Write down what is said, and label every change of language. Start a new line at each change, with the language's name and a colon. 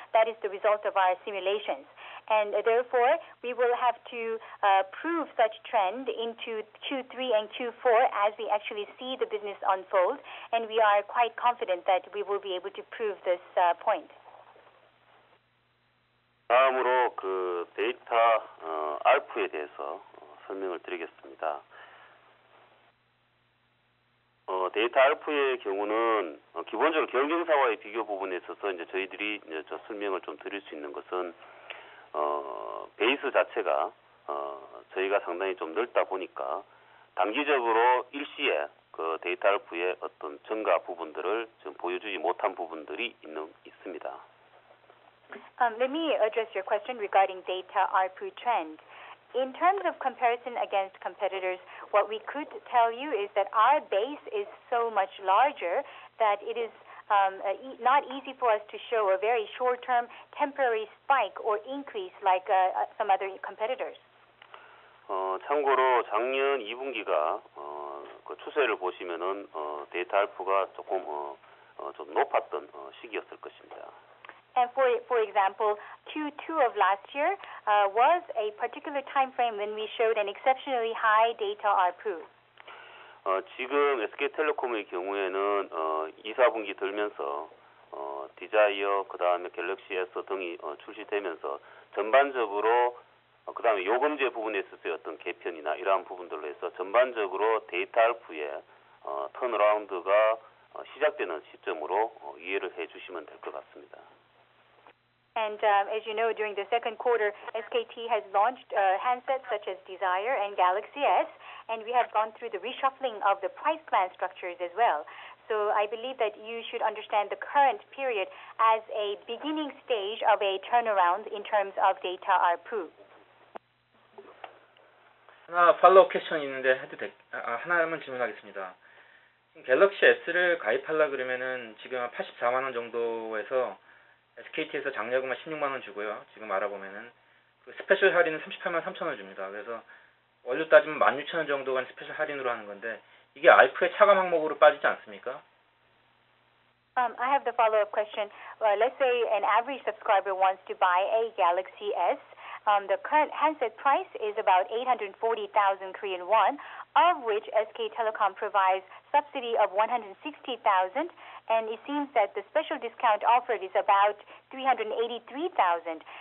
English: That is the result of our simulations. And therefore, we will have to prove such trend into Q3 and Q4 as we actually see the business unfold. And we are quite confident that we will be able to prove this point.
Korean: 다음으로 그 데이터 ARPU에 대해서 설명을 드리겠습니다. 데이터 ARPU의 경우는 기본적으로 경쟁사와의 비교 부분에 있어서 이제 저희들이 이제 설명을 좀 드릴 수 있는 것은 베이스 자체가 저희가 상당히 좀 넓다 보니까 단기적으로 일시에 그 데이터 ARPU의 어떤 증가 부분들을 좀 보여주지 못한 부분들이 있습니다.
English: Let me address your question regarding data ARPU trend. In terms of comparison against competitors, what we could tell you is that our base is so much larger that it is not easy for us to show a very short-term temporary spike or increase like some other competitors.
Korean: 참고로 작년 2분기가 그 추세를 보시면은 데이터 ARPU가 조금 좀 높았던 시기였을 것입니다.
English: And for example, Q2 of last year was a particular time frame when we showed an exceptionally high data ARPU.
Korean: 지금 SK텔레콤의 경우에는 2, 4분기 들면서 디자이어 그다음에 갤럭시 S 등이 출시되면서 전반적으로 그다음에 요금제 부분에 있어서의 어떤 개편이나 이러한 부분들로 해서 전반적으로 데이터 ARPU의 턴어라운드가 시작되는 시점으로 이해를 해주시면 될 것 같습니다.
English: And as you know, during the second quarter, SKT has launched handsets such as Desire and Galaxy S, and we have gone through the reshuffling of the price plan structures as well. So I believe that you should understand the current period as a beginning stage of a turnaround in terms of data ARPU.
Korean: 하나 팔로우 퀘스천이 있는데 하나만 질문하겠습니다. 갤럭시 S를 가입하려 그러면은 지금 84만 원 정도에서 SKT에서 장려금만 16만 원 주고요. 지금 알아보면은 그 스페셜 할인은 38만 3천 원 줍니다. 그래서 원료 따지면 16,000원 정도가 스페셜 할인으로 하는 건데 이게 ARPU의 차감 항목으로 빠지지 않습니까?
English: I have the follow-up question. Let's say an average subscriber wants to buy a Galaxy S. The current handset price is about 840,000 Korean won, of which SK Telecom provides subsidy of 160,000, and it seems that the special discount offered is about 383,000.